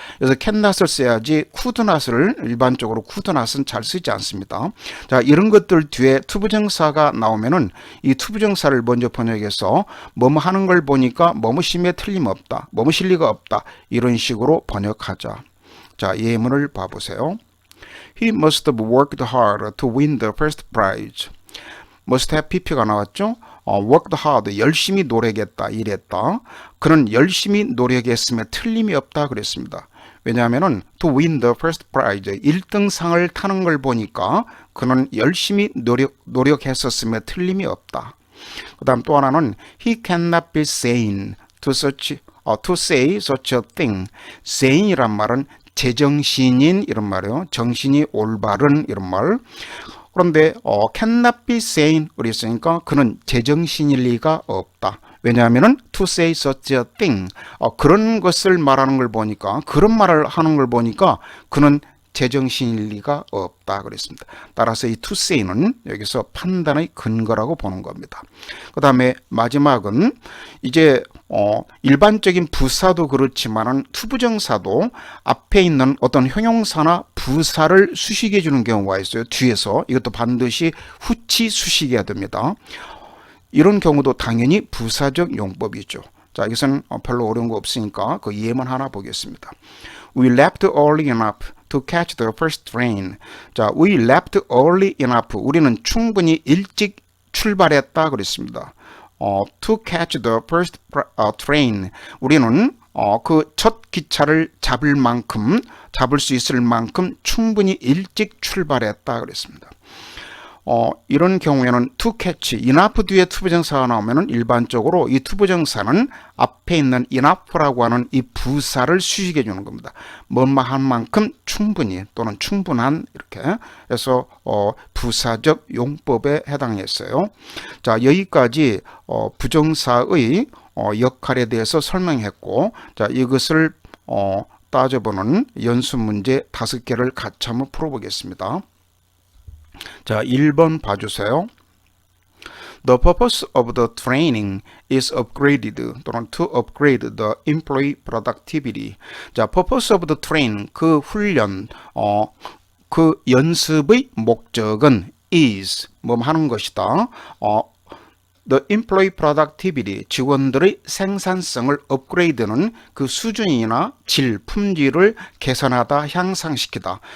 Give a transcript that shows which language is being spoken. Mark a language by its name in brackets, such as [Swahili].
[Korean] 그래서 [English] cannot [Korean] 을 써야지 [English] could not [Korean] 을 일반적으로 could not은 잘 쓰지 않습니다. 자, 이런 것들 뒤에 투부정사가 나오면은 이 투부정사를 먼저 번역해서 뭐뭐 하는 걸 보니까 뭐뭐심에 틀림없다, 뭐뭐실 리가 없다, 이런 식으로 번역하자. 자, 예문을 봐보세요. [English] He must have worked hard to win the first prize. must have [Korean] pp가 나왔죠. [English] worked hard, [Korean] 열심히 노력했다, 일했다. 그는 열심히 노력했음에 틀림이 없다 그랬습니다. 왜냐하면은 [English] to win the first prize, [Korean] 1등상을 타는 걸 보니까 그는 열심히 노력했었음에 틀림이 없다. 그 다음 또 하나는 [English] he cannot be sane to say such a thing. [Korean] sane이란 말은 제정신인 이런 말이에요. 정신이 올바른 이런 말. 그런데 [English] cannot be sane [Korean] 그랬으니까 그는 제정신일 리가 없다. 왜냐하면은 [English] to say such a thing, [Korean] 그런 것을 말하는 걸 보니까, 그런 말을 하는 걸 보니까 그는 제정신일 리가 없다 그랬습니다. 따라서 이 [English] to say [Korean] 는 여기서 판단의 근거라고 보는 겁니다. 그 다음에 마지막은 이제 일반적인 부사도 그렇지만은 투부정사도 앞에 있는 어떤 형용사나 부사를 수식해 주는 경우가 있어요. 뒤에서 이것도 반드시 후치 수식해야 됩니다. 이런 경우도 당연히 부사적 용법이죠. 자, 이것은 별로 어려운 거 없으니까 그 예문 하나 보겠습니다. [English] We left early enough to catch the first train. 자, we left early enough. [Korean] 우리는 충분히 일찍 출발했다 그랬습니다. [English] To catch the first train. [Korean] 우리는 그 첫 기차를 잡을 수 있을 만큼 충분히 일찍 출발했다 그랬습니다. 이런 경우에는 [English] to catch, [Korean] enough 뒤에 to 부정사가 나오면은 일반적으로 이 to 부정사는 앞에 있는 enough라고 하는 이 부사를 수식해 주는 겁니다. 뭐뭐한 만큼 충분히 또는 충분한 이렇게 해서 부사적 용법에 해당했어요. 자, 여기까지 부정사의 역할에 대해서 설명했고, 자, 이것을 따져보는 연습 문제 5개를 같이 한번 풀어보겠습니다. 자, 1번 봐주세요. [English] The purpose of the training is upgraded [Korean] 또는 [English] to upgrade the employee productivity. [Korean] 자, [English] purpose of the training, [Korean] 그 훈련, 그 연습의 목적은 is, 뭐 하는 것이다. [English] The employee productivity, [Korean] 직원들의 생산성을 업그레이드는 그 수준이나 질, 품질을 개선하다, 향상시키다.